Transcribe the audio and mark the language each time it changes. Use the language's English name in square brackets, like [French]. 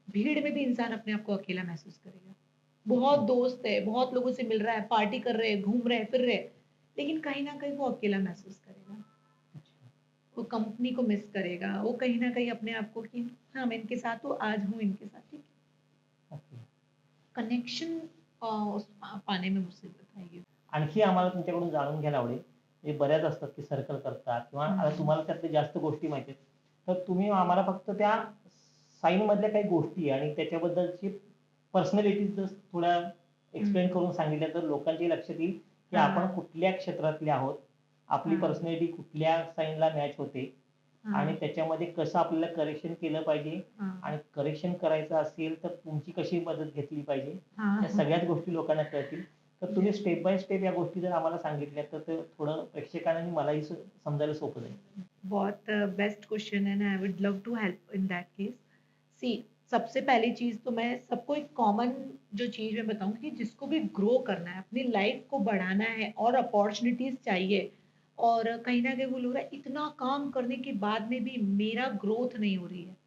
[Hindi] भीड़ में भी इंसान अपने आप को अकेला महसूस करेगा. बहुत दोस्त है, बहुत लोगों से मिल रहा है, पार्टी कर रहे हैं, घूम रहे हैं, फिर रहे हैं, लेकिन कहीं ना कहीं वो अकेला महसूस करेगा. अच्छा. वो कंपनी को मिस करेगा. वो कहीं ना कहीं अपने आप को कि हाँ मैं इनके साथ हूँ, आज हूँ इनके साथ. ठीक है. [English] Okay. [Hindi] कनेक्शन पाने में मुसीबत आई है. [Marathi] आणखी आम्हाला तुमच्याकडून जाणून घ्यायला आवडेल. हे बऱ्याच असतात की सर्कल करतात किंवा आता तुम्हाला त्यातल्या जास्त गोष्टी माहिती आहेत. तर तुम्ही आम्हाला फक्त त्या साइन मधल्या काही गोष्टी आणि त्याच्याबद्दलची पर्सनॅलिटी जर थोड्या एक्सप्लेन करून सांगितल्या तर लोकांच्या लक्षात येईल की हा. आपण कुठल्या क्षेत्रातले आहोत, आपली हा. पर्सनॅलिटी कुठल्या साइनला मॅच होते हा. आणि त्याच्यामध्ये कसं आपल्याला करेक्शन केलं पाहिजे हा. आणि करेक्शन करायचं असेल तर तुमची कशी मदत घेतली पाहिजे, हा. या सगळ्याच गोष्टी लोकांना कळतील. तर तुम्ही स्टेप बाय स्टेप या गोष्टी जर आम्हाला सांगितल्या तर ते थोडं प्रेक्षकांना आणि मलाही समजायला सोपं जाईल. [Hindi] बहुत बेस्ट क्वेश्चन है, [English] I would love to help in that case. [Hindi] सी सबसे पहली चीज तो मैं सबको एक कॉमन जो चीज मैं बताऊंगी कि जिसको भी ग्रो करना है, अपनी लाइफ को बढ़ाना है और अपॉर्चुनिटीज चाहिए, और कहीं ना कहीं वो लोग रहा है इतना काम करने के बाद में भी मेरा ग्रोथ नहीं हो रही है,